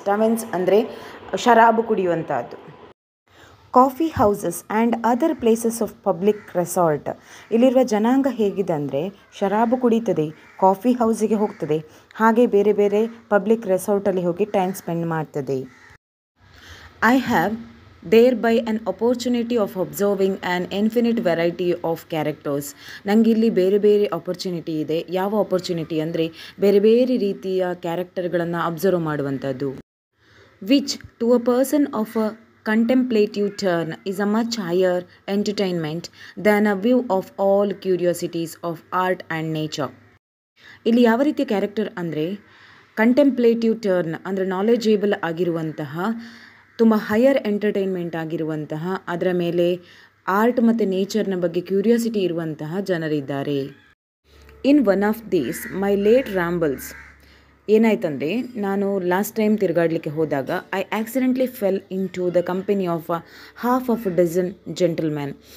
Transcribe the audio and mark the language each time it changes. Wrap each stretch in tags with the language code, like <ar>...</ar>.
<kn>ಟವೆನ್ಸ್ ಅಂದರೆ ಶರಾಬು ಕುಡಿಯುವಂಥದ್ದು.</kn> <en>Coffee houses and other places of public resort.</en> <kn>ಇಲ್ಲಿರುವ ಜನಾಂಗ ಹೇಗಿದೆ ಅಂದರೆ ಶರಾಬು ಕುಡಿತದೆ, ಕಾಫಿ ಹೌಸಿಗೆ ಹೋಗ್ತದೆ, ಹಾಗೆ ಬೇರೆ ಬೇರೆ ಪಬ್ಲಿಕ್ ರೆಸಾರ್ಟಲ್ಲಿ ಹೋಗಿ ಟೈಮ್ ಸ್ಪೆಂಡ್ ಮಾಡ್ತದೆ.</kn> <en>I have thereby an opportunity of observing an infinite variety of characters.</en> <kn>ನನಗಿಲ್ಲಿ ಬೇರೆ ಬೇರೆ ಆಪರ್ಚುನಿಟಿ ಇದೆ. ಯಾವ ಆಪರ್ಚುನಿಟಿ ಅಂದರೆ ಬೇರೆ ಬೇರೆ ರೀತಿಯ ಕ್ಯಾರೆಕ್ಟರ್ಗಳನ್ನು ಅಬ್ಸರ್ವ್ ಮಾಡುವಂಥದ್ದು.</kn> <en>Which to a person of a contemplative turn is a much higher entertainment than a view of all curiosities of art and nature.</en> <kn>ಇಲ್ಲಿ ಯಾವ ರೀತಿಯ ಕ್ಯಾರೆಕ್ಟರ್ ಅಂದರೆ ಕಂಟೆಂಪ್ಲೇಟಿವ್ ಟರ್ನ್ ಅಂದರೆ ನಾಲೆಜೇಬಲ್ ಆಗಿರುವಂತಹ, ತುಂಬ ಹೈಯರ್ ಎಂಟರ್ಟೈನ್ಮೆಂಟ್ ಆಗಿರುವಂತಹ, ಅದರ ಮೇಲೆ ಆರ್ಟ್ ಮತ್ತು ನೇಚರ್ನ ಬಗ್ಗೆ ಕ್ಯೂರಿಯಾಸಿಟಿ ಇರುವಂತಹ ಜನರಿದ್ದಾರೆ.</kn> <en>In one of these my late rambles.</en> <kn>ಏನಾಯ್ತಂದರೆ ನಾನು ಲಾಸ್ಟ್ ಟೈಮ್ ತಿರುಗಾಡಲಿಕ್ಕೆ ಹೋದಾಗ</kn> <en>I accidentally fell into the company of half of dozen gentleman.</en>